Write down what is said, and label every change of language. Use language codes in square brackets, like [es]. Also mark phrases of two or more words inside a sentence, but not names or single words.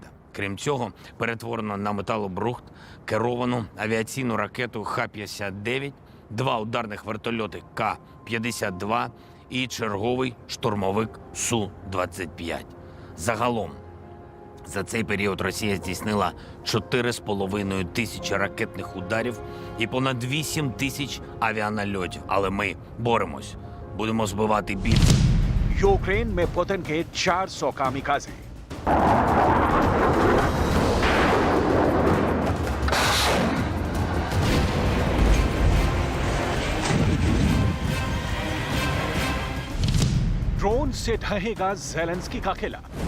[uk] Крім цього, перетворено на металобрухт керовану авіаційну ракету Х-59, 2 ударних вертольоти К-52 і черговий штурмовик Су-25. Загалом За цей період Росія здійснила 4,5 тисячі ракетних ударів і понад 8 тисяч авіанальотів. Але ми боремось, будемо збивати більше. [hi] यूक्रेन में पुतिन के 400 कामिकाजे। ड्रोन से ढहेगा ज़ेलेंस्की का किला।